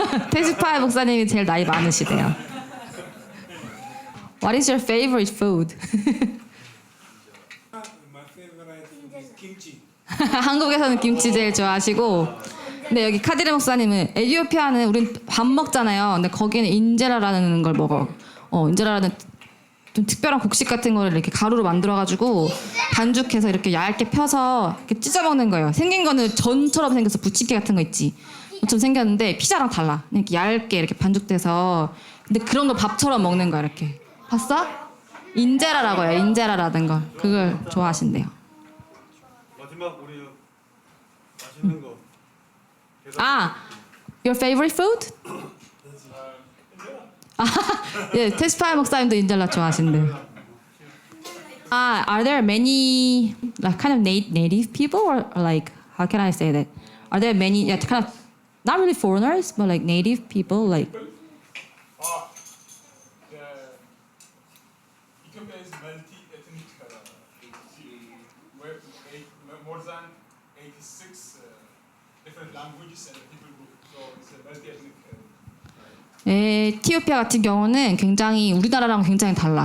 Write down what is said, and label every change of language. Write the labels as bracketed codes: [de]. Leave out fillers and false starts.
[ko] 테스파이 목사님이 제일 나이 많으시대요. [en] What is your favorite food? My favorite food is kimchi. [ko] 한국에서는 김치 제일 좋아하시고, 근데 여기 카디르 목사님은 에티오피아는 우린 밥 먹잖아요. 근데 거기는 인제라라는 걸 먹어. 인제라라는 좀 특별한 곡식 같은 거를 이렇게 가루로 만들어가지고 반죽해서 이렇게 얇게 펴서 이렇게 찢어 먹는 거예요. 생긴 거는 전처럼 생겨서 부침개 같은 거 있지. 좀 생겼는데 피자랑 달라. 이렇게 얇게 이렇게 반죽돼서. 근데 그런 거 밥처럼 먹는 거야 이렇게. 봤어? 인제라라고 해요. 인제라라는 거. 그걸 좋아하신대요. 마지막 우리 맛있는 거. [en] Your favorite food? [ko] 예, 테스파이 목사님도 인젤라 좋아하신대요. [en] Are there many like kind of native people or like how can I say that? Are there many kind of not really foreigners but like native people like Ethiopia is multi-ethnic. More than 86 different languages and people group. So it's a multi-ethnic. [ko] 에티오피아 같은 경우는 굉장히 우리나라랑 굉장히 달라.